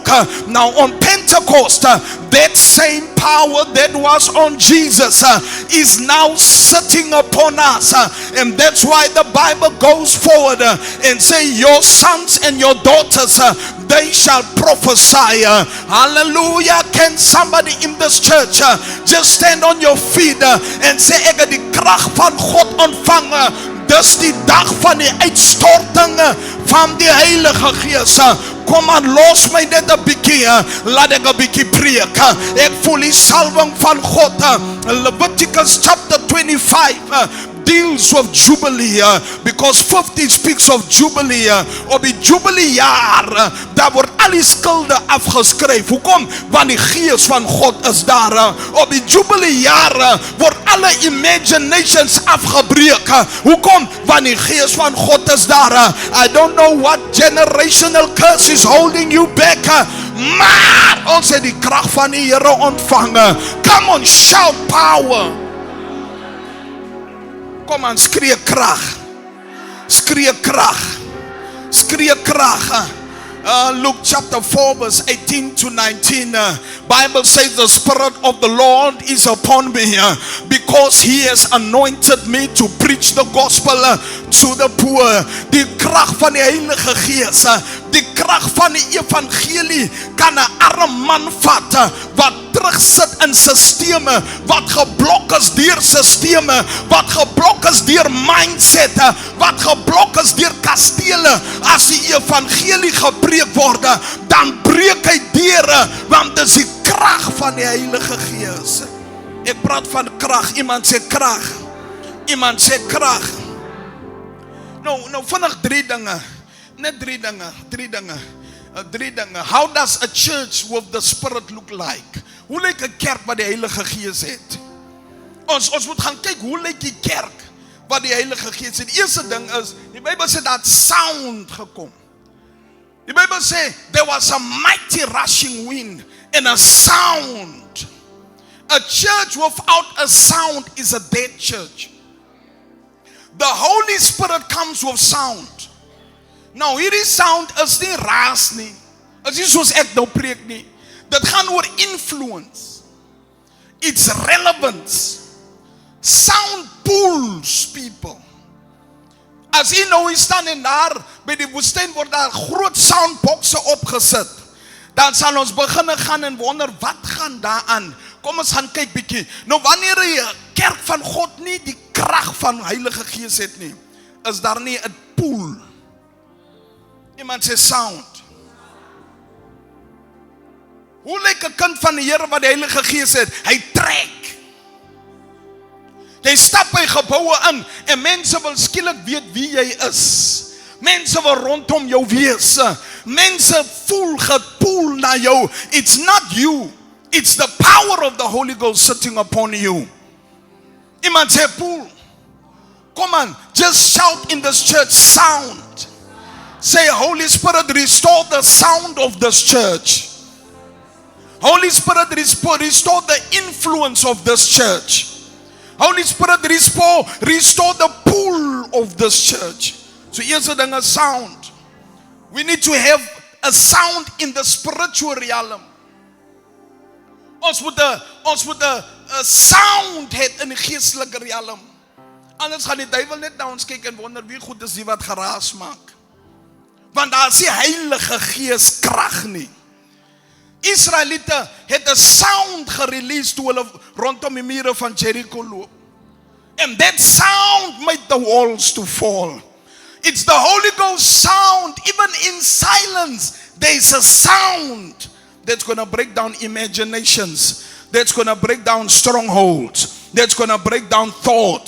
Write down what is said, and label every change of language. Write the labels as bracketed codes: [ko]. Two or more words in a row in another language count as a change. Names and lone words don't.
[en] Now on Pentecost, that same power that was on Jesus is now sitting upon us, and that's why the Bible goes forward and say, your sons and your daughters, they shall prophesy. Hallelujah. Can somebody in this church just stand on your feet and say, [af] ek het die krag van God ontvang. Dis die dag van die uitstorting van die Heilige Gees. Kom aan, los my net 'n bietjie, laat ek 'n bietjie preek. Ek voel die salwing van God. [en] Leviticus chapter 25 deals with Jubilee, because 50 speaks of Jubilee. [af] Op die Jubilee jaar, daar word al die skulde afgeskryf. Hoekom? Want die Gees van God is daar. Op die Jubilee jaar word alle imaginations afgebreek. Hoekom? Want die Gees van God is daar. [en] I don't know what generational curse is holding you back, [af] maar ons het die krag van die Here ontvang. [en] Come on, shout power. [af] Kom aan, skree krag. Skree krag. Skree krag. [en] Luke chapter 4 verse 18 to 19. Bible says the Spirit of the Lord is upon me because he has anointed me to preach the gospel to the poor. [af] Die krag van die Heilige Gees, die krag van die evangelie kan 'n arm man vat wat terugsit in sisteme, wat geblok is deur sisteme, wat geblok is deur mindset, wat geblok is deur kastele. As die evangelie gepreek word, dan breek hy deure, want dis die krag van die Heilige Gees. Ek praat van krag. Iemand sê krag. Iemand sê krag. Nou vinnig drie dinge. Net drie dinge. [en] How does a church with the Spirit look like? [af] Hoe lyk 'n kerk wat die Heilige Gees het? Ons moet gaan kyk hoe lyk die kerk wat die Heilige Gees het. Die eerste ding is, die Bybel sê dat sound gekom. Die Bybel sê [en] there was a mighty rushing wind and a sound. A church without a sound is a dead church. The Holy Spirit comes with sound. [af] Nou hierdie sound is nie raas nie. Is nie soos ek nou preek nie. Dit gaan oor influence. [en] It's relevance. Sound pulls people. [af] As jy nou staan en daar by die woestyn word daar groot soundboxe opgesit, dan sal ons begin gaan en wonder wat gaan daar aan. Kom ons gaan kyk bietjie. Nou wanneer 'n kerk van God nie die krag van Heilige Gees het nie, is daar nie 'n pool. Iemand sê sound. Hoe lyk 'n kind van die Here wat die Heilige Gees het? Hy trek. Jy stap by geboue in en mense wil skielik weet wie jy is. Mense wil rondom jou wees. Mense voel gepoel na jou. [en] It's not you. It's the power of the Holy Ghost sitting upon you. [af] Iemand sê pool. [en] Come on, just shout in this church, sound. Say, Holy Spirit, restore the sound of this church. Holy Spirit, restore the influence of this church. Holy Spirit, restore the pool of this church. So here's a sound. We need to have a sound in the spiritual realm. [af] Ons moet 'n sound het in die geestelike realm. Anders gaan die duiwel net na ons kyk en wonder wie goed is die wat geraas maak. Want daar is die Heilige Gees krag nie. Israeliete het 'n sound gerelease toe hulle rondom die mure van Jericho loop. [en] And that sound made the walls to fall. It's the Holy Ghost sound. Even in silence, there is a sound that's going to break down imaginations. That's going to break down strongholds. That's going to break down thoughts.